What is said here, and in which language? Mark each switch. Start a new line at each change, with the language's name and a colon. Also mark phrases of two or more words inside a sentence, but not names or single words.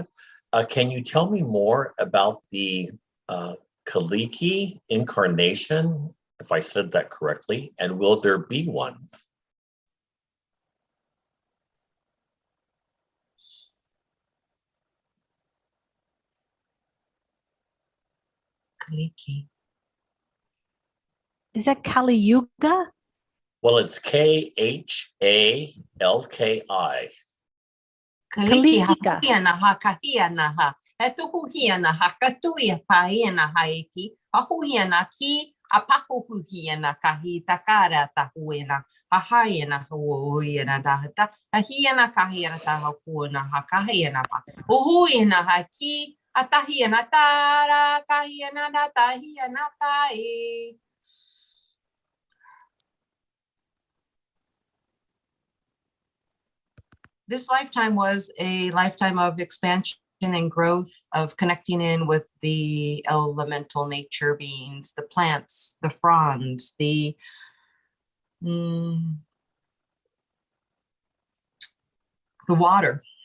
English: Can you tell me more about the Kaliki incarnation, if I said that correctly, and will there be one? Kaliki. Is that Kali Yuga? Well, it's Khalki. Kaliki Kalika. hakuhiana ha kahiana ha. Etuhuhiana ha katuia paena haiki. Hahuhiana ki apahuhiana kahi takara tahuena. Hahaiana huiana dahata. Hahiana kahiana tahakuana ha kahiana pa. Uhuiana ha ki atahiana tara kahiana datahiana kai. This lifetime was a lifetime of expansion and growth, of connecting in with the elemental nature beings, the plants, the fronds, the water.